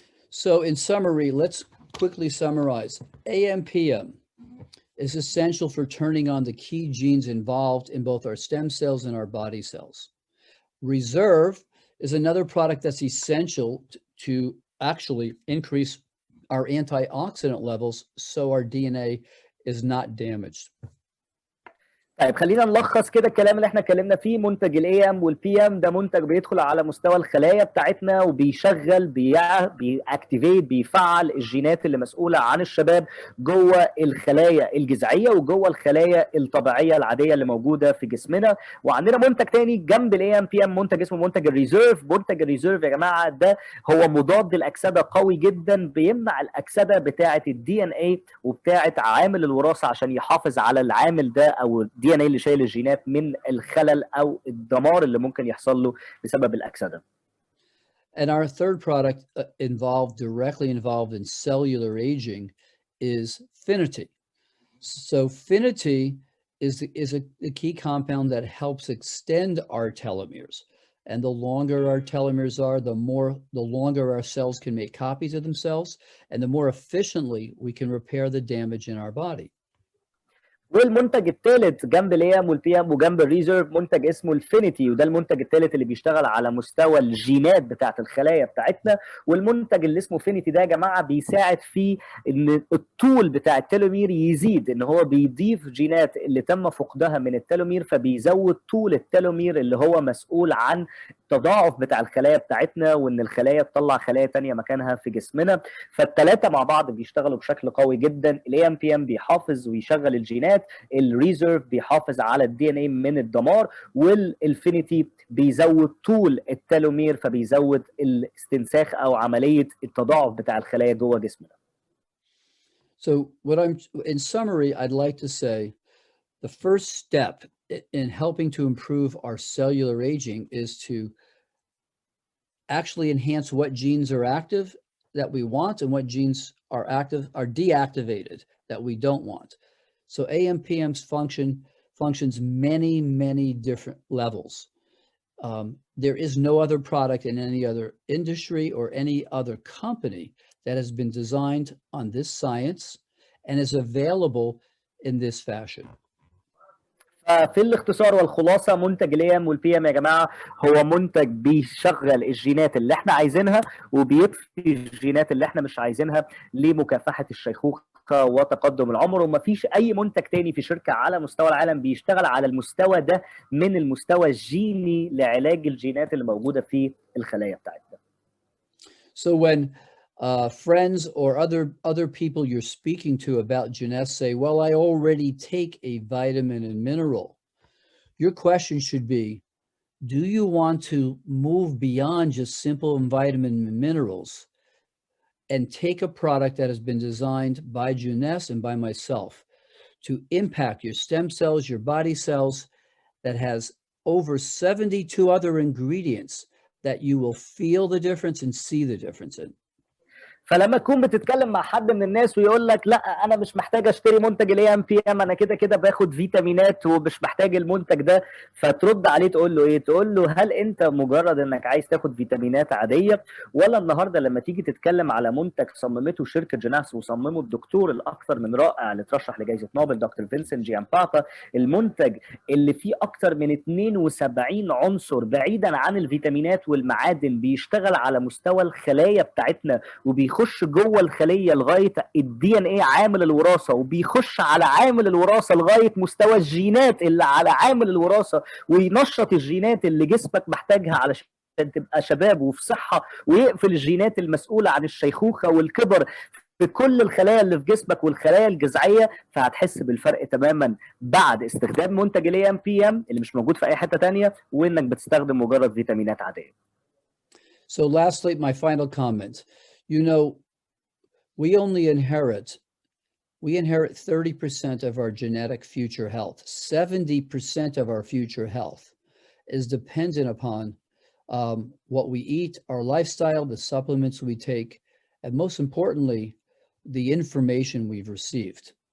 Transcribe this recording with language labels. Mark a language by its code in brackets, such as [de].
[en] So in summary, let's quickly summarize. AMPM is essential for turning on the key genes involved in both our stem cells and our body cells. Reserve is another product that's essential to actually increase our antioxidant levels so our DNA is not damaged. [ar] طيب خلينا نلخص كده الكلام اللي احنا اتكلمنا فيه. منتج الاي ام والبي ام ده منتج بيدخل على مستوى الخلايا بتاعتنا وبيشغل بيأكتيفيت بيفعل الجينات اللي مسؤوله عن الشباب جوه الخلايا الجذعيه وجوه الخلايا الطبيعيه العاديه اللي موجوده في جسمنا. وعندنا منتج تاني جنب الاي ام بي ام، منتج اسمه منتج الريزيرف. منتج الريزيرف يا جماعه ده هو مضاد للاكسده قوي جدا، بيمنع الاكسده بتاعه الدي ان اي وبتاعه عامل الوراثه عشان يحافظ على العامل ده او الدي ان اي اللي شايل الجينات من الخلل او الدمار اللي ممكن يحصل له بسبب الاكسده. [en] And our third product directly involved in cellular aging is Finity. So Finity is a key compound that helps extend our telomeres. And the longer our telomeres are, the longer our cells can make copies of themselves, and the more efficiently we can repair the damage in our body. [ar] والمنتج الثالث جنب الايام والبي ام وجنب الريزيرف منتج اسمه الفينيتي، وده المنتج الثالث اللي بيشتغل على مستوى الجينات بتاعت الخلايا بتاعتنا. والمنتج اللي اسمه فينيتي ده يا جماعه بيساعد في ان الطول بتاع التلومير يزيد، ان هو بيضيف جينات اللي تم فقدها من التلومير فبيزود طول التلومير اللي هو مسؤول عن التضاعف بتاع الخلايا بتاعتنا، وان الخلايا تطلع خلايا تانية مكانها في جسمنا. فالثلاثه مع بعض بيشتغلوا بشكل قوي جدا. الاي ام بي ام بيحافظ ويشغل الجينات، الريزيرف بيحافظ على الدي ان اي من الدمار، والانفينيتي بيزود طول التلومير فبيزود الاستنساخ او عمليه التضاعف بتاع الخلايا جوه جسمنا. [en] So in summary, I'd like to say the first step in helping to improve our cellular aging is to actually enhance what genes are active that we want and what genes are deactivated that we don't want. So AMPM's functions many different levels. There is no other product in any other industry or any other company that has been designed on this science and is available in this fashion. [ar] في الاختصار والخلاصه منتج الايام والبي ام يا جماعه هو منتج بيشغل الجينات اللي احنا عايزينها وبيطفي الجينات اللي احنا مش عايزينها لمكافحه الشيخوخه وتقدم العمر. ومفيش اي منتج تاني في شركه على مستوى العالم بيشتغل على المستوى ده من المستوى الجيني لعلاج الجينات اللي موجوده في الخلايا بتاعتنا. [en] So when friends or other people you're speaking to about Jeunesse say, well, I already take a vitamin and mineral, your question should be, do you want to move beyond just simple vitamin and minerals and take a product that has been designed by Jeunesse and by myself to impact your stem cells, your body cells, that has over 72 other ingredients that you will feel the difference and see the difference in. [ar] فلما تكون بتتكلم مع حد من الناس ويقول لك لا انا مش محتاج اشتري منتج الاي ام بي ام، انا كده كده باخد فيتامينات ومش محتاج المنتج ده، فترد عليه تقول له ايه؟ تقول له هل انت مجرد انك عايز تاخد فيتامينات عاديه، ولا النهارده لما تيجي تتكلم على منتج صممته شركه جينيس وصممه الدكتور الاكثر من رائع اللي ترشح لجائزه نوبل دكتور فينسنت جيامبابا، المنتج اللي فيه اكثر من 72 عنصر بعيدا عن الفيتامينات والمعادن بيشتغل على مستوى الخلايا بتاعتنا وبيخش جوه الخليه لغايه الدي ان ايه عامل الوراثه، وبيخش على عامل الوراثه لغايه مستوى الجينات اللي على عامل الوراثه، وينشط الجينات اللي جسمك محتاجها علشان تبقى شباب وفي صحه، ويقفل الجينات المسؤوله عن الشيخوخه والكبر في كل الخلايا اللي في جسمك والخلايا الجذعيه. فهتحس بالفرق تماما بعد استخدام منتج الاي ام بي ام اللي مش موجود في اي حته ثانيه، وانك بتستخدم مجرد فيتامينات عاديه. [en] So lastly, my final comment. You know, we inherit 30% of our genetic future health. 70% of our future health is dependent upon what we eat, our lifestyle, the supplements we take, and most importantly, the information we've received.